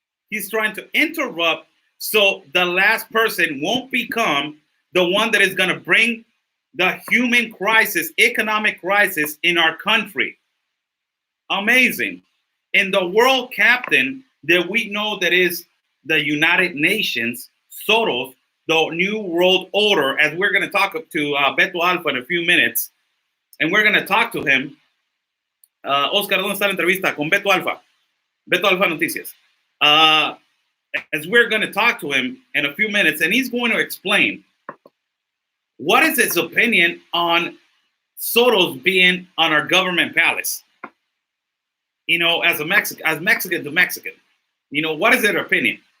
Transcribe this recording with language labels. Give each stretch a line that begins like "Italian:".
English: He's trying to interrupt so the last person won't become the one that is going to bring the human crisis, economic crisis in our country. Amazing. And the world captain that we know that is the United Nations, Soros, the New World Order, as we're going to talk to Beto Alfa in a few minutes, and we're going to talk to him.
Spanish: Oscar, ¿dónde está la entrevista con Beto Alfa? Beto Alfa Noticias.
English: As we're going to talk to him in a few minutes, and he's going to explain what is his opinion on Soros being on our government palace? You know, as Mexican to Mexican, you know, what is their opinion?